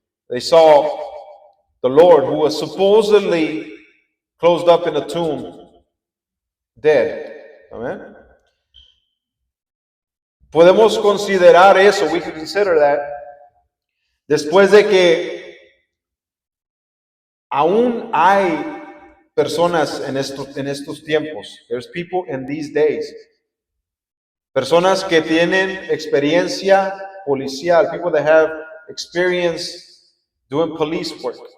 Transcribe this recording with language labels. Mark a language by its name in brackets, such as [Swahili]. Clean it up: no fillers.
[English] They saw the Lord, who was supposedly closed up in a tomb, dead. Amen. [Spanish] Podemos considerar eso, [English] we can consider that, [Spanish] después de que aún hay personas en estos tiempos. [English] There's people in these days. [Spanish] Personas que tienen experiencia policial, [English] people that have experience doing police work.